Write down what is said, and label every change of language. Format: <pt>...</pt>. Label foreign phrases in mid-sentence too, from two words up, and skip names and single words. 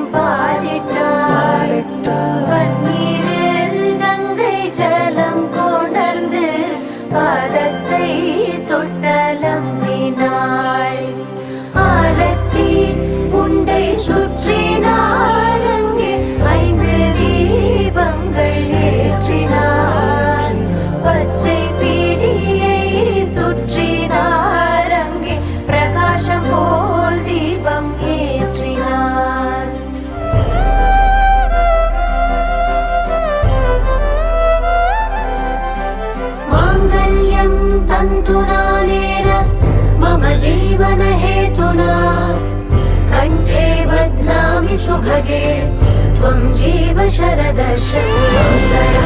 <ta>பாலிட்டார் பன்னீரில் கங்கை ஜலம் கொணர்ந்து பாதத்தை தொட்டலம்பினாள் ஆலத்தி உண்டை சுற்றினார் அங்கே 5 தீபங்கள் ஏற்றினார் பச்சை பீடியை சுற்றினார் அங்கே பிரகாசம் போல் தீபம் ஏற்றினார்</ta> <sa>माङ्गल्यं तन्तुनानेन मम जीवन हेतुना कण्ठे बध्नामि सुभगे त्वं जीव शरदर्शनम्</sa>